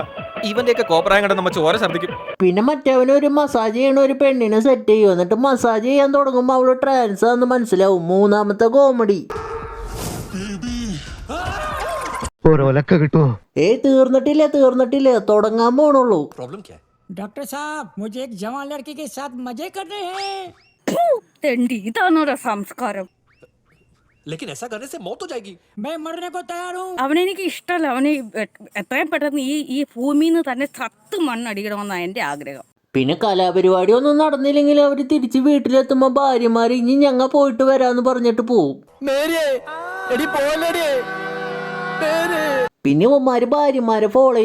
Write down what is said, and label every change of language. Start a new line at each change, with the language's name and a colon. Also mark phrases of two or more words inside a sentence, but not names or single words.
Malayalam: ഇവന്റെയൊക്കെ കോപ്രായം കണ്ട നമ്മ ചോര ഛർദ്ദിക്കും. പിന്നെ മറ്റവന് ഒരു മസാജ് ചെയ്യണ ഒരു പെണ്ണിനെ സെറ്റ് ചെയ്യും. എന്നിട്ട് മസാജ് ചെയ്യാൻ തുടങ്ങുമ്പോൾ അവള് ട്രാൻസ് ആണെന്ന് മനസ്സിലാവും. മൂന്നാമത്തെ കോമഡി. തീർന്നിട്ടില്ല തുടങ്ങാൻ പോണുള്ളൂ.
Hindi: प्रॉब्लम क्या है? डॉक्टर साहब मुझे एक जवान लड़की के साथ मजे करने हैं.
Malayalam: ഇതാണോടാ സംസ്കാരം?
Hindi: लेकिन ऐसा करने से मौत हो जाएगी. मैं मरने को तैयार हूँ.
Malayalam: അവനെനിക്ക് ഇഷ്ടമല്ല. അവന് എത്രയും പെട്ടെന്ന് ഈ ഭൂമിയിൽ നിന്ന് തന്നെ സത്ത് മണ്ണടിക്കണമെന്നാണ് എൻ്റെ ആഗ്രഹം. പിന്നെ കലാപരിപാടി ഒന്നും നടന്നില്ലെങ്കിൽ അവര് തിരിച്ച് വീട്ടിലെത്തുമ്പോ ഭാര്യമാര് ഇനി ഞങ്ങ പോയിട്ട് വരാന്ന് പറഞ്ഞിട്ട് പോവും. പിന്നെ ഉമ്മാര് ഭാര്യമാരെ ഫോളോ ചെയ്യും.